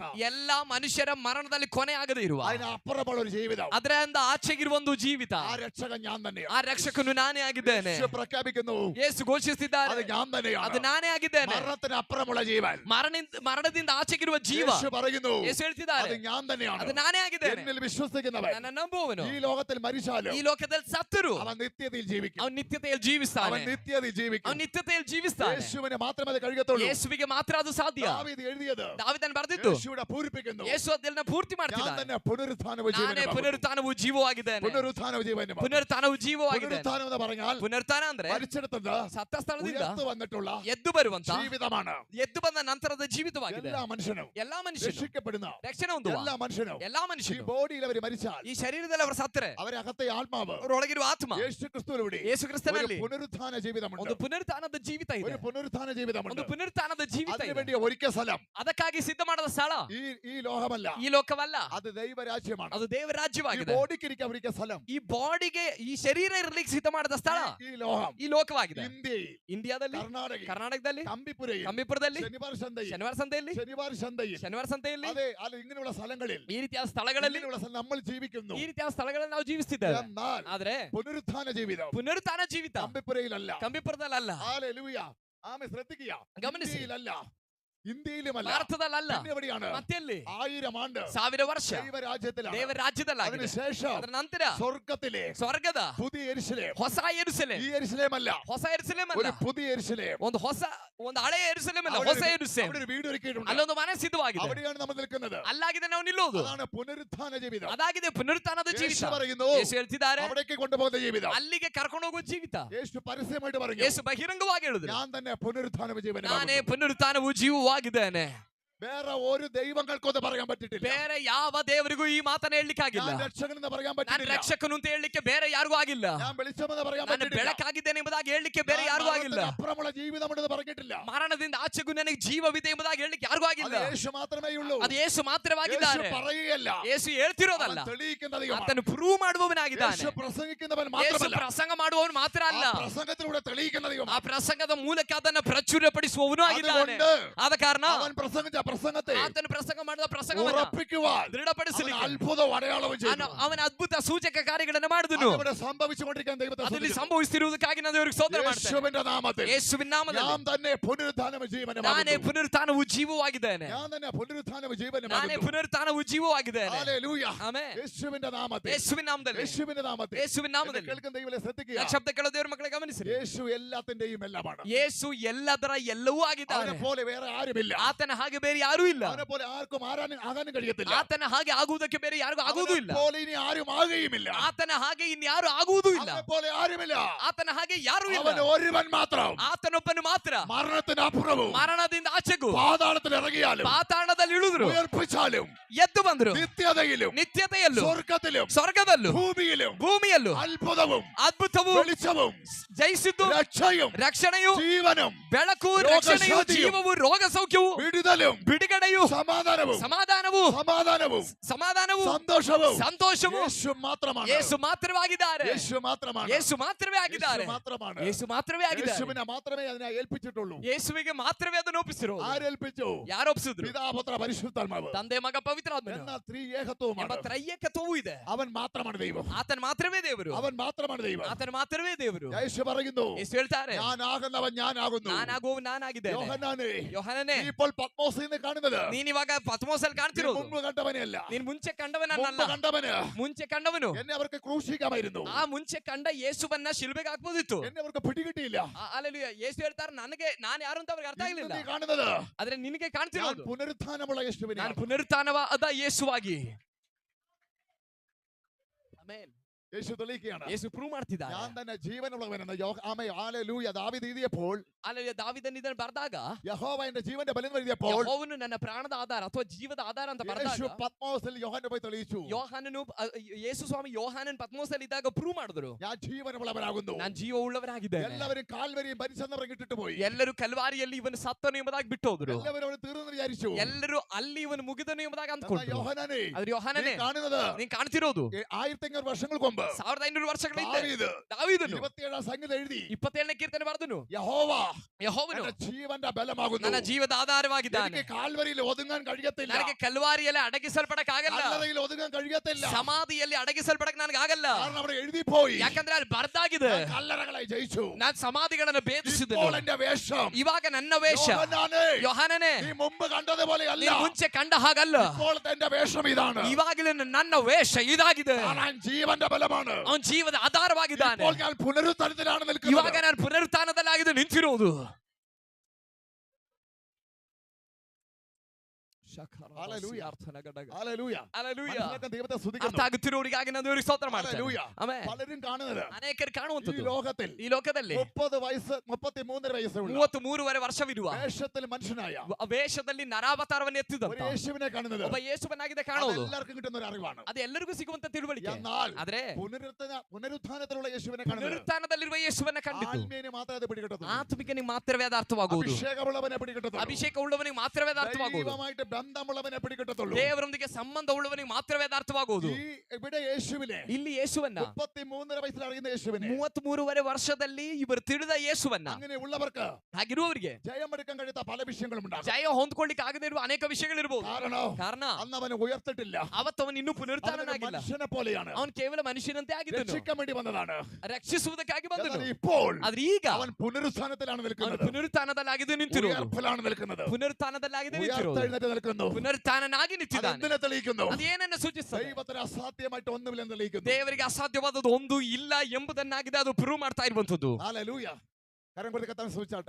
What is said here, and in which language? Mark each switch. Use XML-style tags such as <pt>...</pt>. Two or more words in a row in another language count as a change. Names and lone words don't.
<kn>ಎಲ್ಲಾ ಮನುಷ್ಯರ ಮರಣದಲ್ಲಿ ಕೊನೆಯಾಗದೇ ಇರುವ,</kn> <ml>അതിനപ്പുറമുള്ള ഒരു ജീവിതം,</ml> <kn>ಅದರಿಂದ ಆಚೆಗಿರುವ ಒಂದು ಜೀವಿತ,</kn> <ml>ആ രക്ഷകൻ ഞാൻ തന്നെയാണ്.</ml> <kn>ಆ ರಕ್ಷಕನು ನಾನೇ ಆಗಿದ್ದೇನೆ.</kn> <ml>യേശു പ്രഖ്യാപിക്കുന്നു,</ml> <kn>ಯೇಸು ಘೋಷಿಸಿದ್ದಾರೆ,</kn> <ml>അത് ഞാൻ തന്നെയാണ്.</ml> <kn>ಅದು ನಾನೇ ಆಗಿದ್ದೇನೆ.</kn> <ml>മരണത്തിന് അപ്പുറമുള്ള ജീവൻ,</ml> <kn>ಮರಣದಿಂದ ಆಚೆಗಿರುವ ಜೀವ.</kn> <ml>യേശു പറയുന്നു,</ml> <kn>ಯೇಸು ಹೇಳ್ತಿದ್ದಾರೆ,</kn> <ml>അത് ഞാൻ തന്നെയാണ്.</ml> <kn>ಅದು ನಾನೇ ಆಗಿದ್ದೇನೆ.</kn> <ml>എന്നിൽ വിശ്വസിക്കുന്നവൻ</ml> <kn>ನನ್ನ ನಂಬುವವನು</kn> <ml>ഈ ലോകത്തിൽ മരിച്ചാലും</ml> <kn>ಈ ಲೋಕದಲ್ಲಿ ಸತ್ತರು</kn> <ml>അവൻ നിത്യതയിൽ ജീവിക്കും.</ml> <kn>ಅವನು ನಿತ್ಯತೆಯಲ್ಲಿ ಜೀವಿಸ್ತಾನೆ.</kn> <ml>അവൻ നിത്യതയിൽ ജീവിക്കും.</ml> <kn>ಅವನು ನಿತ್ಯತೆಯಲ್ಲಿ ಜೀವಿಸ್ತಾನೆ.</kn> <ml>യേശുവിനെ മാത്രമേ അത് കഴിയത്തുള്ളൂ.</ml> <kn>ಯೇಸುವಿಗೆ ಮಾತ್ರ ಅದು ಸಾಧ್ಯ.</kn> <ml>ദാവീദ് എഴുതിയത്</ml> <kn>ದಾವೀದನು ಬರೆದಿದ್ದು,</kn> <ml>യേശുവിടെ പൂരിപ്പിക്കുന്നു,</ml> <kn>ಯೇಸು ಅದನ್ನ ಪೂರ್ತಿ</kn> <ml>ഞാൻ</ml> <kn>ಮಾಡ್ತಿದ್ದಾನೆ.</kn> <ml>തന്നെ പുനരുത്ഥാനവും</ml> <kn>ನಾನೇ</kn> <ml>ജീവനും.</ml> <kn>ಪುನರುತ್ಥಾನವು ಜೀವವಾಗಿದ್ದೇನೆ.</kn> <ml>പുനരുത്ഥാനവും ജീവനും.</ml> <kn>ಪುನರುತ್ಥಾನವು ಜೀವವಾಗಿದ್ದೇನೆ.</kn> <ml>പുനരുത്ഥാനം എന്ന് പറഞ്ഞാൽ</ml> <kn>ಪುನರುತ್ಥಾನ ಅಂದ್ರೆ</kn> <ml>മരിച്ചിടത്തുനിന്ന്</ml> <kn>ಸತ್ತ ಸ್ಥಳದಿಂದ</kn> <ml>ഉയർത്തു വന്നിട്ടുള്ള</ml> <kn>ಎದ್ದು ಬರುವಂತ,</kn> <ml>ജീവിതമാണ്.</ml> <kn>ಎದ್ದು ಬಂದ ನಂತರದ ಜೀವಿತವಾಗಿದೆ.</kn> <ml>എല്ലാ മനുഷ്യനും</ml> <kn>ಎಲ್ಲಾ ಮನುಷ್ಯನು</kn> <ml>രക്ഷിക്കപ്പെടുന്ന</ml> <kn>ರಕ್ಷಣೆ ಹೊಂದುವ</kn> <ml>എല്ലാ മനുഷ്യനും</ml> <kn>ಎಲ್ಲಾ</kn> <ml>ഈ</ml> <kn>ಮನುಷ್ಯನು</kn> <ml>ബോഡിയിൽ അവർ മരിച്ചാൽ</ml> <kn>ಈ ಶರೀರದಲ್ಲಿ ಅವರು ಸತ್ತರೆ</kn> <ml>അവരെ അകത്തെ ആത്മാവ്</ml> <kn>ಅವರೊಳಗಿರುವ ಆತ್ಮ</kn> <ml>യേശു ക്രിസ്തുവിലൂടെ</ml> <kn>ಯೇಸು</kn> <ml>ഒരു</ml> <kn>ಕ್ರಿಸ್ತನಲ್ಲಿ</kn> <ml>പുനരുത്ഥാന ജീവിതമുണ്ട്.</ml> <kn>ಒಂದು ಪುನರುತ್ಥಾನದ ಜೀವಿತ ಇದೆ.</kn> <ml>ഒരു പുനരുത്ഥാന ജീവിതമുണ്ട്.</ml> <kn>ಒಂದು ಪುನರುತ್ಥಾನದ ಜೀವಿತ</kn> <ml>അതിനു</ml> <kn>ಇದೆ.</kn> <ml>വേണ്ടി ഒരുക്കിയ സ്ഥലം</ml> <kn>ಅದಕ್ಕಾಗಿ ಸಿದ್ಧ ಮಾಡದ ಸ್ಥಳ</kn> <ml>ഈ ലോകമല്ല,</ml> <kn>ಈ ಲೋಕವಲ್ಲ,</kn> <ml>അത് ദൈവരാജ്യമാണ്.</ml> <kn>ಅದು ದೇವರ</kn> <ml>ഈ</ml> <kn>ರಾಜ್ಯವಾಗಿದೆ.</kn> <ml>ബോഡിക്ക് ഇരിക്കാൻ ഒരുക്കിയ സ്ഥലം</ml> <kn>ಈ ಬಾಡಿಗೆ, ಈ ಶರೀರ ಇರಲಿಕ್ಕೆ ಸಿದ್ಧ ಮಾಡದ ಸ್ಥಳ</kn> <ml>ഈ ലോകം</ml> <kn>ಈ ಲೋಕವಾಗಿದೆ.</kn> <ml>ഇന്ത്യയിൽ,</ml> <kn>ಇಂಡಿಯಾದಲ್ಲಿ,</kn> <ml>കർണാടകയിൽ,</ml> <kn>ಕರ್ನಾಟಕದಲ್ಲಿ,</kn> <ml>കമ്പിപ്പുരയിൽ,</ml> <kn>ಕಂಬಿಪುರದಲ್ಲಿ,</kn> <ml>ശനിവാർ ചന്തയിൽ,</ml> <kn>ಶನಿವಾರ ಸಂತೆಯಲ್ಲಿ,</kn> <ml>ശനിവാർ ಸಂತೆയിൽ,</ml> <kn>ಅದೇ</kn> <ml>അതെ ഇങ്ങനെയുള്ള സ്ഥലങ്ങളിൽ,</ml> <kn>ಈ ರೀತಿಯ ಸ್ಥಳಗಳಲ್ಲಿ,</kn> <ml>ഇങ്ങനെയുള്ള സ്ഥലം നമ്മൾ ജീവിക്കുന്നു.</ml> <kn>ಈ ರೀತಿಯ ಸ್ಥಳಗಳಲ್ಲಿ ನಾವು ಜೀವಿಸ್ತಿದ್ದೇವೆ.</kn> <ml>എന്നാൽ</ml> <kn>ಆದ್ರೆ</kn> <ml>പുനരുത്ഥാന ജീവിതം</ml> <kn>ಪುನರುತ್ಥಾನ ಜೀವಿತ</kn> <ml>കമ്പിപ്പുരയിലല്ല.</ml> <kn>ಕಂಬಿಪುರದಲ್ಲ,</kn> <ml>ഹല്ലേലൂയ. ആമേൻ. ശ്രദ്ധിക്കുക,</ml> <kn>ഗമനിಸಿ.</kn> <ml>ഇന്ത്യയിലല്ല, ഇന്ത്യയിലുമല്ല,</ml> <kn>ಭಾರತದಲ್ಲ,</kn> <ml>പിന്നെ എവിടെയാണ്?</ml> <kn>ಮತ್ತೆಲ್ಲಿ</kn> <ml>1000 ആണ്ട്</ml> <kn>1000 ವರ್ಷ</kn> <ml>ദൈവരാജ്യത്തിലാണ്.</ml> <kn>ದೇವರ ರಾಜ್ಯದಲ್ಲಾಗಿದೆ.</kn> <ml>അതിനുശേഷം</ml> <kn>ಅದರ ನಂತರ</kn> <ml>സ്വർഗ്ഗത്തിലെ</ml> <kn>ಸ್ವರ್ಗದ</kn> <ml>പുതിയ യെരൂശലേം,</ml> <kn>ಹೊಸ ಯೆರೂಸಲೇಮ್,</kn> <ml>ഈ യെരൂശലേമല്ല,</ml> <kn>ಹೊಸ ಯೆರೂಸಲೇಮ್</kn> <ml>ഒരു</ml> <kn>ಅಲ್ಲ,</kn> <ml>പുതിയ യെരൂശലേം,</ml> <kn>ಒಂದು ಹಳೆಯ ಯೆರೂಸಲೇಮ್ ಅಲ್ಲ,</kn> <ml>അവിടെ</ml> <kn>ಹೊಸ ಯೆರೂಸಲೇಮ್.</kn> <ml>അവിടെ ഒരു വീട് ഒരുക്കിയിട്ടുണ്ട്.</ml> <kn>ಅಲ್ಲೊಂದು ಮನೆ ಸಿದ್ಧವಾಗಿದೆ.</kn> <ml>അവിടെയാണ് നമ്മൾ നിൽക്കുന്നത്.</ml> <kn>ಅಲ್ಲಾಗಿದೆ ನಾವು ನಿಲ್ಲೋದು.</kn> <ml>അതാണ് പുനരുത്ഥാന ജീവിതം.</ml> <kn>ಅದಾಗಿದೆ ಪುನರುತ್ಥಾನದ</kn> <ml>യേശു</ml> <kn>ಜೀವಿತ.</kn> <ml>പറയുന്നു,</ml> <kn>ಯೇಸು ಹೇಳ್ತಿದ್ದಾರೆ,</kn> <ml>അവിടേക്ക് കൊണ്ടുപോകുന്ന ജീവിതം.</ml> <kn>ಅಲ್ಲಿಗೆ ಕರ್ಕೊಂಡು ಹೋಗುವ ಜೀವಿತ.</kn> <ml>യേശു പരസ്യമായിട്ട് പറഞ്ഞു,</ml> <kn>ಯೇಸು ಬಹಿರಂಗವಾಗಿ ಹೇಳಿದ್ರು,</kn> <ml>ഞാൻ തന്നെ പുനരുത്ഥാന ജീവനും.</ml> <kn>ನಾನೇ ಪುನರುತ್ಥಾನವು ಜೀವವಾಗಿದ್ದೇನೆ.</kn> <ml>വേറെ ഒരു ദൈവങ്ങൾക്കും അത് പറയാൻ പറ്റിട്ടില്ല.</ml> <kn>ಬೇರೆ ಯಾವ ದೇವರಿಗೂ ಈ ಮಾತನ್ನ ಹೇಳಲಿಕ್ಕಾಗಿಲ್ಲ.</kn> <ml>ഞാൻ രക്ഷകനെന്ന് പറയാൻ</ml> <kn>ನಾನು</kn> <ml>പറ്റില്ല.</ml> <kn>ರಕ್ಷಕನು ಅಂತ ಹೇಳಲಿಕ್ಕೆ ಬೇರೆ ಯಾರಿಗೂ ಆಗಿಲ್ಲ.</kn> <ml>ഞാൻ വെളിച്ചമെന്ന് പറയാൻ</ml> <kn>ನಾನು</kn> <ml>പറ്റില്ല.</ml> <kn>ಬೆಳಕಾಗಿದ್ದೇನೆ ಎಂಬುದಾಗಿ ಹೇಳಲಿಕ್ಕೆ ಬೇರೆ ಯಾರಿಗೂ ಆಗಿಲ್ಲ.</kn> <ml>അപ്പുറമുള്ള ജീവിതമുണ്ടെന്ന് പറഞ്ഞിട്ടില്ല.</ml> <kn>ಮರಣದಿಂದ ಆಚೆಗೂ ನನಗೆ ಜೀವವಿದೆ ಎಂಬುದಾಗಿ ಹೇಳಲಿಕ್ಕೆ ಯಾರಿಗೂ</kn> <ml>അത്</ml> <kn>ಆಗಿಲ್ಲ.</kn> <ml>യേശു മാത്രമേ ഉള്ളൂ.</ml> <kn>ಅದು ಯೇಸು</kn> <ml>യേശು</ml> <kn>ಮಾತ್ರವಾಗಿದ್ದಾರೆ.</kn> <ml>പറയുകയല്ല,</ml> <kn>ಯೇಸು ಹೇಳ್ತಿರೋದಲ್ಲ,</kn> <ml>അവൻ തെളിയിക്കുന്ന ദൈവമാണ്.</ml> <kn>ಆತನು ಪ್ರೂವ್ ಮಾಡುವವನಾಗಿದ್ದಾನೆ.</kn> <ml>യേശു പ്രസംഗിക്കുന്നവൻ</ml> <kn>ಯೇಸು</kn> <ml>മാത്രമല്ല,</ml> <kn>ಪ್ರಸಂಗ ಮಾಡುವವನು ಮಾತ್ರ</kn> <ml>ആ</ml> <kn>ಅಲ್ಲ,</kn> <ml>പ്രസംഗത്തിലൂടെ തെളിയിക്കുന്ന</ml> <kn>ಆ</kn> <ml>ദൈവമാണ്.</ml> <kn>ಪ್ರಸಂಗದ ಮೂಲಕ ಅದನ್ನು ಪ್ರಚುರಪಡಿಸುವವನು ಆಗಿದ್ದಾನೆ.</kn> <ml>അതുകൊണ്ട്</ml> <kn>ಆದ ಕಾರಣ</kn> <ml>അവൻ പ്രസംഗിച്ച പ്രസംഗത്തെ</ml> <kn>ಆತನು ಪ್ರಸಂಗ ಮಾಡಿದ ಪ್ರಸಂಗವನ್ನು</kn> <ml>ഉറപ്പിക്കുവാൻ അവൻ</ml> <kn>ದೃಢಪಡಿಸಲಿಕ್ಕೆ</kn> <ml>അത്ഭുതവും അടയാളവും ചെയ്തു.</ml> <kn>ಅವನ ಅದ್ಭುತ ಸೂಚಕ ಕಾರ್ಯಗಳನ್ನು ಮಾಡಿದನು.</kn> <ml>അതിവിടെ സംഭവിച്ചുകൊണ്ടിരിക്കാൻ ദൈവത്തെ</ml> <kn>ಅದಲ್ಲಿ</kn> <ml>സ്തുതിക്കുന്നു.</ml> <kn>ಸಂಭವಿಸುತ್ತಿರುವುದಕ್ಕಾಗಿ ನಾನು ದೇವರಿಗೆ ಸ್ತೋತ್ರ ಮಾಡ್ತೇನೆ.</kn> <ml>യേശുവിന്റെ നാമത്തിൽ</ml> <kn>ಯೇಸುವಿನ ನಾಮದಲ್ಲಿ</kn> <ml>ഞാൻ തന്നെ പുനരുത്ഥാനവും</ml> <kn>ನಾನೇ</kn> <ml>ജീവനുമാകുന്നു.</ml> <kn>ಪುನರುತ್ಥಾನವು ಜೀವವಾಗಿದ್ದೇನೆ.</kn> <ml>ഞാൻ തന്നെ പുനരുത്ഥാനവും</ml> <kn>ನಾನೇ</kn> <ml>ജീവനുമാകുന്നു.</ml> <kn>ಪುನರುತ್ಥಾನವು ಜೀವವಾಗಿದ್ದೇನೆ.</kn> <ml>ഹല്ലേലൂയ.</ml> <kn>ಆಮೆನ್.</kn> <ml>യേശുവിന്റെ നാമത്തിൽ,</ml> <kn>ಯೇಸುವಿನ ನಾಮದಲ್ಲಿ,</kn> <ml>യേശുവിന്റെ നാമത്തിൽ</ml> <kn>ಯೇಸುವಿನ</kn> <ml>എന്നെ</ml> <kn>ನಾಮದಲ್ಲಿ</kn> <ml>കേൾക്കുന്ന ദൈവത്തെ ശ്രദ്ധിക്കുക.</ml> <kn>ಆ ಶಬ್ದ ಕೇಳೋ ದೇವರ ಮಕ್ಕಳೇ ಗಮನಿಸಿರಿ.</kn> <ml>യേശു എല്ലാത്തിന്റെയും എല്ലാമാണ്.</ml> <kn>ಯೇಸು ಎಲ್ಲದರ ಎಲ್ಲವೂ ಆಗಿದ್ದಾನೆ.</kn> <ml>അവനെ പോലെ വേറെ ആരുമില്ല.</ml> <kn>ಆತನ ಹಾಗೆ ಬೇರೆ ಯಾರೂ ಇಲ್ಲ.</kn> <ml>അവനെ പോലെ ആർക്കും ആകാനും കഴിയത്തില്ല.</ml> <kn>ಆತನ ಹಾಗೆ ಆಗುವುದಕ್ಕೆ ಬೇರೆ ಯಾರಿಗೂ ಆಗುವುದೂ ಇಲ್ಲ.</kn> <ml>അവനെ പോലെ ഇനി ആരും ആകുകയുമില്ല.</ml> <kn>ಆತನ ಹಾಗೆ ಇನ್ಯಾರು ಆಗುವುದೂ ಇಲ್ಲ.</kn> <ml>അവനെ പോലെ ആരുമില്ല.</ml> <kn>ಆತನ ಹಾಗೆ ಯಾರೂ ಇಲ್ಲ.</kn> <ml>അവൻ ഒരുവൻ മാത്രം.</ml> <kn>ಆತನೊಬ್ಬನು ಮಾತ್ರ.</kn> <ml>മരണത്തിന് അപ്പുറവും</ml> <kn>ಮರಣದಿಂದ ಆಚೆಗೂ</kn> <ml>പാതാളത്തിൽ ഇറങ്ങിയാലും</ml> <kn>ಪಾತಾಳದಲ್ಲಿ ಇಳಿದ್ರು,</kn> <ml>ഉയർപ്പിച്ചാലും</ml> <kn>ಎದ್ದು ಬಂದ್ರು,</kn> <ml>നിത്യതയിലും</ml> <kn>ನಿತ್ಯತೆಯಲ್ಲೂ</kn> <ml>സ്വർഗത്തിലും</ml> <kn>ಸ್ವರ್ಗದಲ್ಲೂ</kn> <ml>ഭൂമിയിലും</ml> <kn>ಭೂಮಿಯಲ್ಲೂ</kn> <ml>അത്ഭുതവും</ml> <kn>ಅದ್ಭುತವು</kn> <ml>വെളിച്ചവും</ml> <kn>ಜಯಿಸಿದ್ದು,</kn> <ml>രക്ഷയും</ml> <kn>ರಕ್ಷಣೆಯು,</kn> <ml>ജീവനും</ml> <kn>ಬೆಳಕು, ರೋಗ ರಕ್ಷಣೆಯು, ಶಾಂತಿಯು, ಜೀವವು, ರೋಗ ಸೌಖ್ಯವು,</kn> <ml>വിടുതലും</ml> <kn>ಬಿಡುಗಡೆಯು,</kn> <ml>സമാധാനവും</ml> <kn>ಸಮಾಧಾನವು,</kn> <ml>സമാധാനവും</ml> <kn>ಸಮಾಧಾನವು,</kn> <ml>സന്തോഷവും</ml> <kn>ಸಂತೋಷವು</kn> <ml>യേശു മാത്രമാണ്.</ml> <kn>ಯೇಸು ಮಾತ್ರವಾಗಿದ್ದಾರೆ.</kn> <ml>യേശു മാത്രമാണ്.</ml> <kn>ಯೇಸು ಮಾತ್ರವೇ ಆಗಿದ್ದಾರೆ.</kn> <ml>യേശു മാത്രമാണ്.</ml> <kn>ಯೇಸು ಮಾತ್ರವೇ ಆಗಿದ್ದಾರೆ.</kn> <ml>യേശുവിനെ മാത്രമേ അതിനെ ഏൽപ്പിച്ചിട്ടുള്ളൂ.</ml> <kn>ಯೇಸುವಿಗೆ ಮಾತ್ರವೇ ಅದನ್ನು ಒಪ್ಪಿಸಿರೋದು.</kn> <ml>ആരേൽപ്പിച്ചു?</ml> <kn>ಯಾರು ಒಪ್ಪಿಸಿದ್ರು?</kn> <ml>പിതാപുത്ര പരിശുദ്ധാത്മാവ്.</ml> <kn>ತಂದೆ, ಮಗ, ಪವಿತ್ರಾತ್ಮನು</kn> <ml>എന്നാൽ ത്രിയേകത്വമാണ്.</ml> <kn>ಎಂಬ ತ್ರೈಯಕತ್ವವೂ ಇದೆ.</kn> <ml>അവൻ മാത്രമാണ് ദൈവം.</ml> <kn>ಆತನ ಮಾತ್ರವೇ ದೇವರು.</kn> <ml>അവൻ മാത്രമാണ് ദൈവം.</ml> <kn>ಆತನ ಮಾತ್ರವೇ ದೇವರು.</kn> <ml>യേശു പറയുന്നു,</ml> <kn>ಯೇಸು ಹೇಳ್ತಾರೆ,</kn> <ml>ഞാനാകുന്നവൻ ഞാനാകുന്നു.</ml> <kn>ನಾನಾಗುವ ನಾನಾಗಿದ್ದೇನೆ.</kn> <ml>യോഹന്നാനേ,</ml> <kn>ಯೋಹಾನನೇ,</kn> <ml>നീ ഇപ്പോൾ പത്മോസിൽ നിന്ന് കാണുന്നത്</ml> <kn>ನೀನ್ ಇವಾಗ ಪತ್ಮೋಸಲ್ಲಿ</kn> <ml>നീ</ml> <kn>ಕಾಣ್ತಿರೋದು</kn> <ml>മുമ്പ് കണ്ടവനെയല്ല.</ml> <kn>ನೀನ್ ಮುಂಚೆ</kn> <ml>മുമ്പ്</ml> <kn>ಕಂಡವನಲ್ಲ.</kn> <ml>കണ്ടവന്</ml> <kn>ಮುಂಚೆ ಕಂಡವನು.</kn> <ml>എന്നെ അവർക്ക് ക്രൂശിക്കാമായിരുന്നു.</ml> <kn>ಆ ಮುಂಚೆ ಕಂಡ ಯೇಸುವನ್ನ ಶಿಲುಬೆಗೆ ಹಾಕ್ಬೋದಿತ್ತು.</kn> <ml>എന്നെ അവർക്ക് പിടികിട്ടിയില്ല.</ml> <kn>ಅಲ್ಲೆಲೂಯಾ. ಯೇಸು ಹೇಳ್ತಾರೆ, ನನಗೆ ನಾನು ಯಾರು ಅಂತ ಅವ್ರಿಗೆ ಅರ್ಥ</kn> <ml>ഇന്ന്</ml> <kn>ಆಗಲಿಲ್ಲ.</kn> <ml>നീ കാണുന്നത്</ml> <kn>ಆದ್ರೆ ನಿನಗೆ</kn> <ml>ഞാൻ</ml> <kn>ಕಾಣ್ತಿರೋದು</kn> <ml>പുനരുത്ഥാനമുള്ള</ml> <kn>ನಾನು</kn> <ml>യേശുവിനെയാണ്.</ml> <kn>ಪುನರುತ್ಥಾನವಾದ ಯೇಸುವಾಗಿ. ಆಮೆನ್.</kn> <ml>യേശു തെളിയിക്കുകയാണ്,</ml> <kn>ಯೇಸು ಪ್ರೂವ್ ಮಾಡ್ತಿದ್ದಾರೆ.</kn> <ml>ഞാൻ തന്നെ ജീവനുള്ളവനെന്ന്. ഹല്ലേലൂയ. ദാവീദ് എഴുതിയപ്പോൾ,</ml> <kn>ಅಲ್ಲೆಲೂಯಾ. ದಾವೀದನು ಇದನ್ನು ಬರೆದಾಗ,</kn> <ml>യഹോവ എന്റെ ജീവന്റെ ബലം എഴുതിയപ്പോൾ,</ml> <kn>ಯೆಹೋವನು ನನ್ನ ಪ್ರಾಣದ ಆಧಾರ ಅಥವಾ ಜೀವದ ಆಧಾರ ಅಂತ</kn> <ml>യേശു</ml> <kn>ಬರೆದಾಗ,</kn> <ml>പത്മോസിൽ യോഹന്നാൻ പോയി തെളിയിച്ചു,</ml> <kn>ಯೋಹಾನನು ಯೇಸು ಸ್ವಾಮಿ ಯೋಹಾನನ್ ಪತ್ಮೋಸಲ್ಲಿ ಇದ್ದಾಗ ಪ್ರೂವ್ ಮಾಡಿದ್ರು,</kn> <ml>ഞാൻ ജീവനുള്ളവനാകുന്നു.</ml> <kn>ನಾನು ಜೀವ ಉಳ್ಳವನಾಗಿದ್ದೇನೆ.</kn> <ml>എല്ലാവരും കാൽവരിയും മരിച്ചെന്ന് പറഞ്ഞിട്ടിട്ട് പോയി.</ml> <kn>ಎಲ್ಲರೂ ಕಲ್ವಾರಿಯಲ್ಲಿ ಇವನು ಸತ್ತನು ಎಂಬುದಾಗಿ ಬಿಟ್ಟು ಹೋದ್ರು.</kn> <ml>എല്ലാവരും അവിടെ തീർന്നു വിചാരിച്ചു.</ml> <kn>ಎಲ್ಲರೂ ಅಲ್ಲಿ ಇವನು ಮುಗಿದನು ಎಂಬುದಾಗಿ</kn> <ml>എന്നാൽ</ml> <kn>ಅಂದ್ಕೊಂಡ್ರು.</kn> <ml>യോഹന്നാനേ,</ml> <kn>ಆದ್ರೆ ಯೋಹಾನನೇ,</kn> <ml>നീ കാണുന്നത്</ml> <kn>ನೀನ್ ಕಾಣ್ತಿರೋದು</kn> <ml>1500 വർഷങ്ങൾക്ക് മുമ്പ്</ml> <kn>1500 ವರ್ಷಗಳ ಹಿಂದೆ</kn> <ml>ദാവീദ്</ml> <kn>ದಾವೀದನು</kn> <ml>27 സംഗീതം എഴുതി,</ml> <kn>27ನೇ ಕೀರ್ತನೆ ಬರೆದನು,</kn> <ml>യഹോവ</ml> <kn>ಯೆಹೋವನು</kn> <ml>എന്റെ ജീവന്റെ ബലമാകുന്നു.</ml> <kn>ನನ್ನ ಜೀವದ ಆಧಾರವಾಗಿದ್ದಾನೆ.</kn> <ml>എനിക്ക് കാൽവരിയിൽ ഒതുങ്ങാൻ കഴിയത്തില്ല.</ml> <kn>ನನಗೆ ಕಲ್ವಾರಿಯಲ್ಲಿ ಅಡಗಿಸಲ್ಪಡಕ್ಕಾಗಲ್ಲ.</kn> <ml>കല്ലറയിൽ ഒതുങ്ങാൻ കഴിയത്തില്ല.</ml> <kn>ಸಮಾಧಿಯಲ್ಲಿ ಅಡಗಿಸಲ್ಪಡಕ್ ನನಗಾಗಲ್ಲ.</kn> <ml>കാരണം അവിടെ എഴുതിപ്പോയി,</ml> <kn>ಯಾಕಂದ್ರೆ ಅಲ್ಲಿ ಬರ್ದಾಗಿದೆ,</kn> <ml>ഞാൻ കല്ലറകളെ ജയിച്ചു.</ml> <kn>ನಾನು ಸಮಾಧಿಗಳನ್ನು ಭೇದಿಸಿದನು.</kn> <ml>ഇപ്പോൾ എന്റെ വേഷം,</ml> <kn>ಇವಾಗ ನನ್ನ ವೇಷ.</kn> <ml>യോഹന്നാനേ,</ml> <kn>ಯೋಹಾನನೇ,</kn> <ml>നീ മുമ്പ് കണ്ടതുപോലെ അല്ല.</ml> <kn>ನೀನು ಮುಂಚೆ ಕಂಡ ಹಾಗಲ್ಲ.</kn> <ml>ഇപ്പോൾ എന്റെ വേഷം ഇതാണ്.</ml> <kn>ಇವಾಗಲೂ ನನ್ನ ವೇಷ ಇದಾಗಿದೆ.</kn> <ml>ഞാൻ ജീവന്റെ ബലമാണ്.</ml> <kn>ಅವನ ಜೀವದ ಆಧಾರವಾಗಿದ್ದಾನೆ.</kn> <ml>ഇപ്പോൾ ഞാൻ പുനരുത്ഥാനത്തിലാണ്</ml> <kn>ಇವಾಗ</kn> <ml>നിൽക്കുന്നത്.</ml> <kn>ನಾನು ಪುನರುತ್ಥಾನದಲ್ಲಾಗಿದೆ ನಿಂತಿರುವುದು. Hallelujah. ಹಲ್ಲೆಲೂಯಾ.</kn> <ml>ഹല്ലേലൂയ.</ml> <kn>ಹಲ್ಲೆಲೂಯಾ.</kn> <ml>മനസ്സിലാക്കാൻ ദൈവത്തെ</ml> <kn>ಅರ್ಥ</kn> <ml>സ്തുതിക്കുന്നു.</ml> <kn>ಆಗುತ್ತಿರೋರಿಗಾಗಿ ನಾನು ದೇವರಿಗೆ ಸ್ತೋತ್ರ ಮಾಡ್ತೇನೆ.</kn> <ml>ഹല്ലേലൂയ.</ml> <kn>ಆಮೆನ್.</kn> <ml>പലരും കാണുന്നത്</ml> <kn>ಅನೇಕರು</kn> <ml>ഈ</ml> <kn>ಕಾಣುವಂತದ್ದು</kn> <ml>ലോകത്തിൽ</ml> <kn>ಈ ಲೋಕದಲ್ಲಿ</kn> <ml>30 വയസ്സ് 33 വയസ്സുള്ള</ml> <kn>33 ವರ್ಷವಿರುವ</kn> <ml>വേഷത്തിൽ മനുഷ്യനായ</ml> <kn>ವೇಷದಲ್ಲಿ ನರಾವತಾರವನ್ನು ಎತ್ತಿದಂತ</kn> <ml>ഒരു യേശുവിനെ കാണുന്നത്</ml> <kn>ಒಬ್ಬ ಯೇಸುವನ್ನಾಗಿದೆ ಕಾಣೋದು.</kn> <ml>എല്ലാവർക്കും കിട്ടുന്ന ഒരു അറിവാണ്.</ml> <kn>ಅದು ಎಲ್ಲರಿಗೂ ಸಿಗುವಂತ ತಿಳುವಳಿಕೆ.</kn> <ml>എന്നാൽ</ml> <kn>ಆದ್ರೆ</kn> <ml>പുനരുത്ഥാനത്തിലുള്ള യേശുവിനെ കാണുന്നത്</ml> <kn>ಪುನರುತ್ಥಾನದಲ್ಲಿರುವ ಯೇಸುವನ್ನ ಕಂಡಿತು</kn> <ml>ആത്മീയനെ മാത്രമേ അത് പിടികിട്ടത്തുള്ളൂ.</ml> <kn>ಆತ್ಮಿಕನಿಗೆ ಮಾತ್ರವೇ ಅದು ಅರ್ಥವಾಗುವುದು.</kn> <ml>അഭിഷേകമുള്ളവനെ പിടികിട്ടത്തുള്ളൂ.</ml> <kn>ಅಭಿಷೇಕ ಉಳ್ಳವನಿಗೆ ಮಾತ್ರವೇ ಅದು ಅರ್ಥವಾಗುವುದು.</kn> <ml>ദൈവമായിട്ട് ബന്ധമുള്ളവനെ പിടികിട്ടത്തുള്ളൂ.</ml> <kn>ದೇವರೊಂದಿಗೆ ಸಂಬಂಧ ಉಳ್ಳವನಿಗೆ ಮಾತ್ರವೇ ಅದು ಅರ್ಥವಾಗುವುದು.</kn> <ml>ഈ ഇവിടെ യേശുവിനെ</ml> <kn>ಇಲ್ಲಿ ಯೇಸುವನ್ನ</kn> <ml>33 ವಯസ്സിൽ അറിയുന്ന യേശുവിനെ</ml> <kn>33 ವರ್ಷದಲ್ಲಿ ಇವರು ತಿಳಿದ ಯೇಸುವನ್ನ</kn> <ml>അങ്ങനെയുള്ളവർക്ക്</ml> <kn>ಹಾಗಿರುವವರಿಗೆ</kn> <ml>ജയമെടുക്കാൻ കഴിയാത്ത പല വിഷയങ്ങളും ഉണ്ടാകും.</ml> <kn>ಜಯ ಹೊಂದ್ಕೊಳ್ಳಿಕ್ಕೆ ಆಗದೇ ಇರುವ ಅನೇಕ ವಿಷಯಗಳಿರಬಹುದು. ಕಾರಣ</kn> <ml>അന്ന് അവനെ ഉയർത്തിട്ടില്ല.</ml> <kn>ಅವತ್ತವನು ಇನ್ನೂ</kn> <ml>അവൻ</ml> <kn>ಪುನರುತ್ಥಾನನಾಗಿಲ್ಲ.</kn> <ml>മനുഷ്യനെ പോലെയാണ്.</ml> <kn>ಅವನು ಕೇವಲ ಮನುಷ್ಯನಂತೆ ಆಗಿದ್ದನು,</kn> <ml>രക്ഷിക്കാൻ വേണ്ടി വന്നതാണ്.</ml> <kn>ರಕ್ಷಿಸುವುದಕ್ಕಾಗಿ ಬಂದನು.</kn> <ml>എന്നാൽ ഇപ്പോൾ</ml> <kn>ಆದ್ರೆ ಈಗ</kn> <ml>അവൻ പുനരുത്ഥാനത്തിലാണ്</ml> <kn>ಅವನು</kn> <ml>നിൽക്കുന്നത്.</ml> <kn>ಪುನರುತ್ಥಾನದಲ್ಲಾಗಿದೆ ನಿಂತಿರುವುದು.</kn> <ml>ഉയർപ്പിലാണ് നിൽക്കുന്നത്.</ml> <kn>ಪುನರುತ್ಥಾನದಲ್ಲಾಗಿದೆ ನಿಂತಿರುವುದು.</kn> <ml>ഉയർത്തെഴുന്നേറ്റ് നിൽക്കുന്നു.</ml> <kn>ಪುನರುತ್ಥಾನನಾಗಿ ನಿಂತಿದ್ದಾನೆ.</kn> <ml>അതെന്തിനെ തെളിയിക്കുന്നു?</ml> <kn>ಅದೇನನ್ನ ಸೂಚಿಸುತ್ತದೆ?</kn> <ml>ദൈവത്തിന് അസാധ്യമായിട്ട് ഒന്നുമില്ലെന്ന് തെളിയിക്കുന്നു.</ml> <kn>ದೇವರಿಗೆ ಅಸಾಧ್ಯವಾದದ್ದು ಒಂದು ಇಲ್ಲ ಎಂಬುದನ್ನಾಗಿದೆ ಅದು ಪ್ರೂವ್ ಮಾಡ್ತಾ ಇರುವಂತದ್ದು.</kn> <ml>ഹല്ലേലൂയ. കരം കൊടുത്ത് കർത്താവിനെ സ്തുതിച്ചാട്ടെ.</ml>